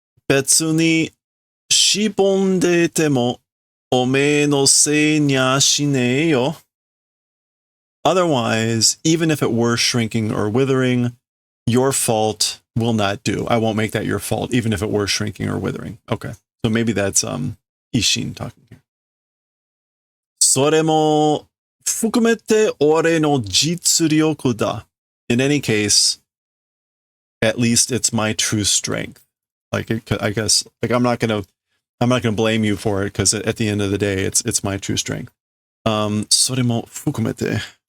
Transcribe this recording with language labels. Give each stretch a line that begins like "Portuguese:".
Japanese: Betsu ni shibondete mo ome no sei nya shinei yo.
English: Otherwise, even if it were shrinking or withering, your fault will not do. I won't make that your fault, even if it were shrinking or withering. Okay. So maybe that's Ishin talking here.
Japanese: それも含めて俺の実力だ.
English: In any case, at least it's my true strength. Like, I guess, like, I'm not gonna blame you for it, because at the end of the day, it's my true strength.
Japanese: それも含めて.